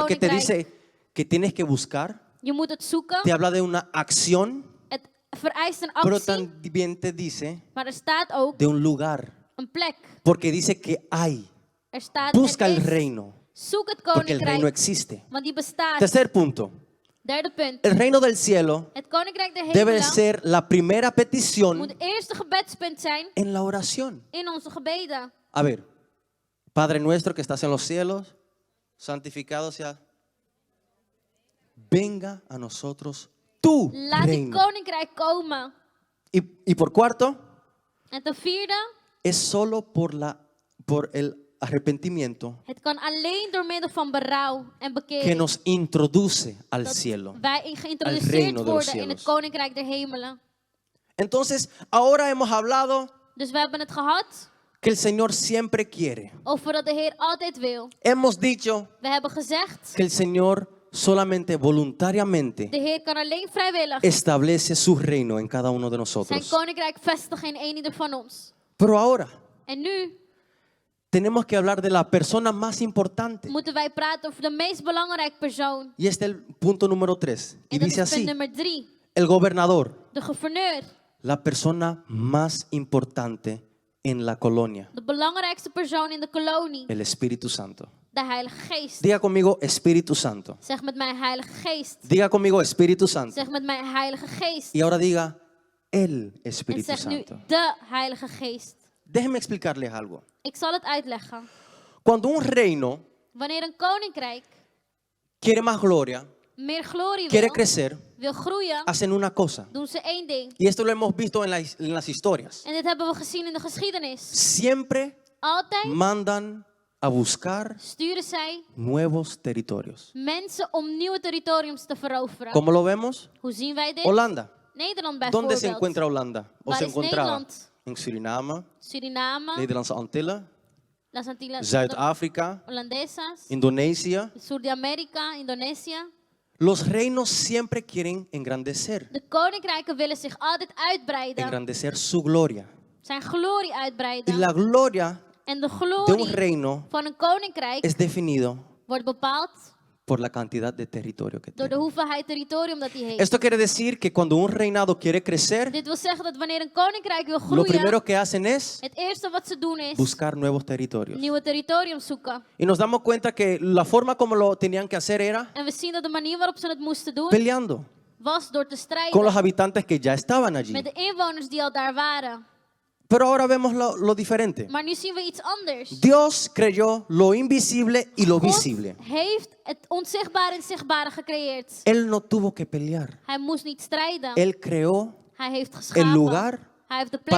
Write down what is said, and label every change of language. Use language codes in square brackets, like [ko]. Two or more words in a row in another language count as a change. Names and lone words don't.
[es] Porque te [nl] koninkrijk. [es] dice que tienes que buscar, [nl] Je moet het zoeken. [es] te habla de una acción, [nl] Het vereist een [es] pero [nl] actie. [es] también te dice [nl] Maar er staat ook [es] de un lugar. [nl] een plek. [es] Porque dice que hay. [nl] Er staat, [es] Busca [nl] er [es] el [nl] is. [es] reino, [nl] Zoek het [es] porque el reino [nl] koninkrijk. [es] existe. [nl] Want die bestaat. [es] Tercer punto, [nl] Derde punt. [es] el reino del cielo [nl] Het koninkrijk der [es] debe [nl] hemelen [es] ser la primera [nl] moet [es] petición [nl] het eerste gebedspunt zijn [es] en la oración. [nl] in onze gebeden. [es] A ver, Padre nuestro que estás en los cielos, santificado sea. Venga a nosotros tu [nl] Laat het [es] reino. [nl] koninkrijk komen. [es] Y por cuarto, [nl] En ten vierde, [es] es solo por el arrepentimiento [nl] het kan alleen door middel van berouw en [es] que [nl] bekering. [es] nos introduce al [nl] Dat [es] cielo. [nl] wij [es] reino [nl] geïntroduceerd [es] de los [nl] worden in het [es] cielos. [nl] koninkrijk der hemelen. [es] Entonces, ahora hemos hablado [nl] Dus we hebben het gehad [es] que el Señor siempre quiere. [nl] over dat de Heer altijd wil. [es] Hemos dicho [nl] We hebben gezegd, [es] que el Señor solamente voluntariamente [nl] de Heer kan alleen vrijwillig [es] establece su reino en cada uno de [nl] zijn [es] nosotros. [nl] koninkrijk vestigen in ieder van ons. [es] Pero ahora [nl] En nu [es] tenemos que hablar de la persona más importante. [nl] moeten wij praten over de meest belangrijke persoon. [es] Y este es el punto número 3. Y [nl] En dat [es] dice [nl] is punt [es] así, [nl] nummer 3. [es] el gobernador, [nl] De gouverneur. [es] la persona más importante en la colonia, [nl] De belangrijkste persoon in de kolonie. [es] el Espíritu Santo. [nl] De Heilige Geest. [es] Diga conmigo Espíritu Santo. [nl] Zeg met mij Heilige Geest. [es] Diga conmigo Espíritu Santo. [nl] Zeg met mij Heilige Geest. [es] Y ahora diga el [nl] En [es] Espíritu [nl] zeg nu [es] Santo. [nl] de Heilige Geest. [es] Déjenme explicarles algo. [nl] Ik zal het uitleggen. [es] Cuando un reino [nl] Wanneer een koninkrijk [es] quiere más gloria, [nl] meer glorie [es] quiere [nl] wil, [es] crecer, [nl] wil groeien, [es] hacen una cosa. [nl] doen ze één ding. [es] Y esto lo hemos visto en las historias. [nl] En dit hebben we gezien in de geschiedenis. [es] Siempre [nl] Altijd [es] mandan a buscar [nl] sturen zij [es] nuevos territorios. [nl] mensen om nieuwe territoriums te veroveren. [es] ¿Cómo lo vemos? [nl] Hoe zien wij dit? [es] Holanda. [nl] Nederland [es] ¿Dónde [nl] bijvoorbeeld. [es] se encuentra Holanda? ¿O [nl] Waar [es] se [nl] is [es] encontraba? [nl] Nederland? [es] En Suriname, [nl] Suriname, Nederlandse Antillen, [es] las Antillas [nl] Zuid-Afrika, [es] holandesas, Indonesia. sur de Amerika, Indonesië. Los reinos siempre quieren engrandecer, [nl] De koninkrijken willen zich altijd uitbreiden. [es] engrandecer su gloria. [nl] Zijn glorie [es] Y [nl] uitbreiden. [es] la gloria [nl] En de [es] de un [nl] glorie [es] reino [nl] van een koninkrijk [es] es definido [nl] wordt bepaald [es] por la cantidad de territorio que [nl] door de [es] tiene. [nl] hoeveelheid territorium dat hij heeft. [es] Esto quiere decir que cuando un reinado quiere crecer, [nl] Dit wil zeggen dat wanneer een koninkrijk wil [es] lo [nl] groeien, [es] primero que hacen es [nl] het eerste wat ze doen is [es] buscar nuevos territorios. [nl] nieuwe territorium zoeken. [es] Y nos damos cuenta que la forma como lo tenían que hacer era [nl] En we zien dat de manier waarop ze het moesten doen [es] peleando [nl] was door te [es] con [nl] strijden [es] los habitantes que ya estaban allí. [nl] met de inwoners die al daar waren. [es] Pero ahora vemos lo diferente. [nl] Maar nu zien we iets anders. [es] Dios creyó lo invisible y lo [nl] God [es] visible. [nl] heeft het onzichtbare en zichtbare gecreëerd. [es] Él no tuvo que pelear. [nl] Hij moest niet strijden. [es] Él creó [nl] Hij heeft geschapen. [es] el lugar [nl] Hij heeft de plek